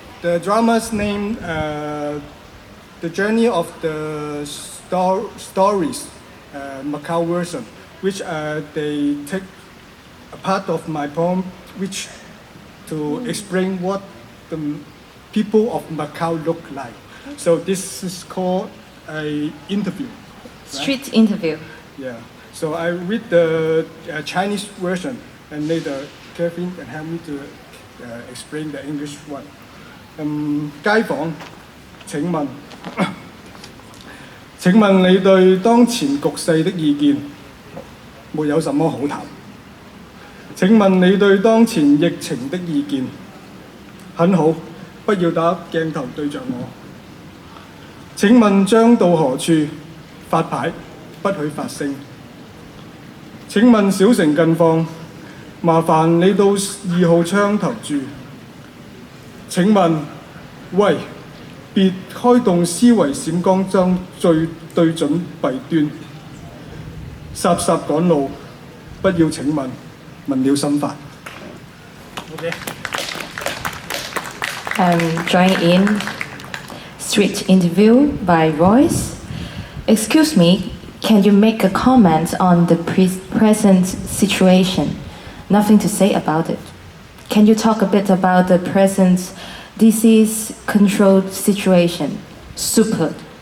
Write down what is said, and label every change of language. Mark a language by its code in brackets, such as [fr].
[en] The drama's name, The Journey of the Stories, Macau version, which they take a part of my poem, which to explain what the people of Macau look like. So this is called a interview. Street interview. Yeah. So I read the Chinese version, and later Kevin can help me to explain the English one. [yue] 街坊，請問，請問你對當前局勢的意見，沒有什麼好談。請問你對當前疫情的意見，很好，不要打鏡頭對着我。請問將到何處？發牌，不許發聲。請問小城近況，麻煩你到2號窗頭住。請問，喂，別開動思維閃光燈，最對準弊端。霎霎趕路，不要請問，問了心煩。 [en] Okay. Join in street interview by Royce. Excuse me, can you make a comment on the present situation? Nothing to say about it. Can you talk a bit about the present disease-controlled situation? Super.